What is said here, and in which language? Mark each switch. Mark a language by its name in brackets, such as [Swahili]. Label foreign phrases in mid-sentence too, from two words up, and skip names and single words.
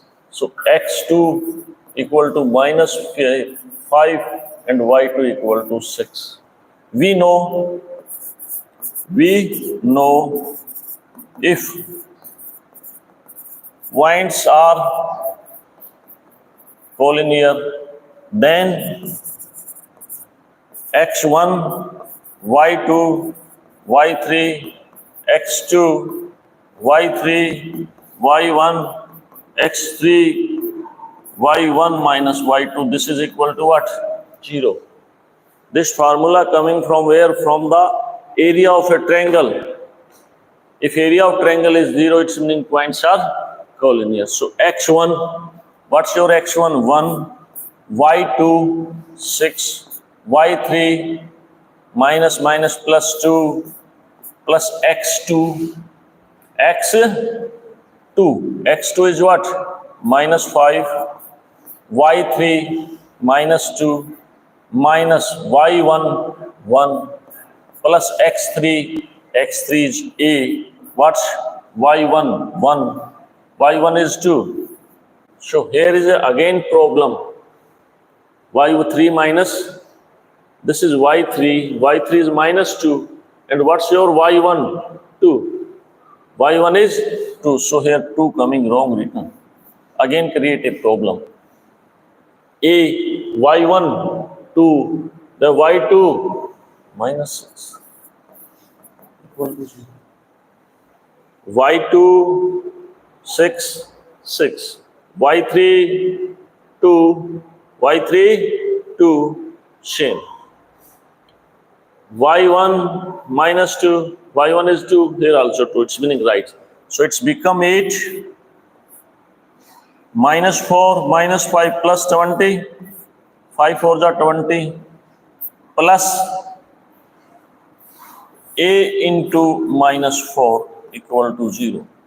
[English] So x2 equal to minus 5 and y2 equal to 6. We know if points are collinear, then x1, y2, y3, x2, y3, y1, x3, y1 minus y2, this is equal to what? 0. This formula coming from where? From the area of a triangle. If area of triangle is 0, it's meaning points are collinear. So x1, what's your x1? 1, y2, 6, y3, minus plus 2, plus x2, x2. x2 is what? Minus 5, y3, minus 2, minus y1, 1, plus x3, x3 is A. What's y1? 1. y1 is 2. So here is again problem. y3 minus, this is y3. y3 is minus 2. And what's your y1? 2. y1 is 2. So here 2 coming wrong written. Again create a problem. A, y1, 2. The y2, minus 6. y2, 6, 6. y3, 2. y3, 2. Same. y1 minus 2. y1 is 2. Here also 2. It's meaning right. So it's become 8. Minus 4, minus 5 plus 20. 5 4s are 20. Plus A into minus 4 equal to 0.